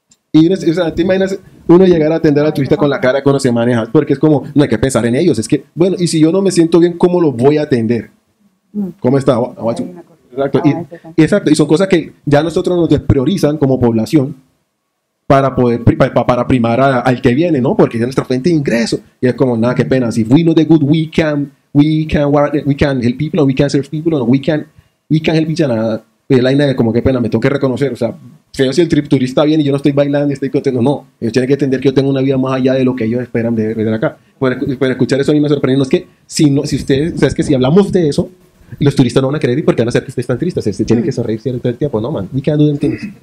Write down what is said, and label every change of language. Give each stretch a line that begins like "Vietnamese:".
Spanish: Y o sea, te imaginas uno llegar a atender al turista con la cara que uno se maneja, porque es como, no hay que pensar en ellos, es que, bueno, y si yo no me siento bien, ¿cómo lo voy a atender? ¿Cómo está? Exacto. Exacto, y son cosas que ya nosotros nos despriorizan como población para poder para primar al que viene, ¿no? Porque es nuestra fuente de ingreso. Y es como, nada, qué pena.
English: Si we know the good, we can help people, or we can serve people, or we can help each other.
Spanish: Y la idea de como, qué pena, me tengo que reconocer. O sea, feo si el turista viene y yo no estoy bailando y estoy contento. No, ellos tienen que entender que yo tengo una vida más allá de lo que ellos esperan de acá. Por escuchar eso a mí me sorprendió. Es que si ustedes, o sea, es que si hablamos de eso, los turistas no van a querer ir porque van a hacer que ustedes están tristes. Se tienen que sonreír todo el tiempo.
English: No, man, we can't do them things.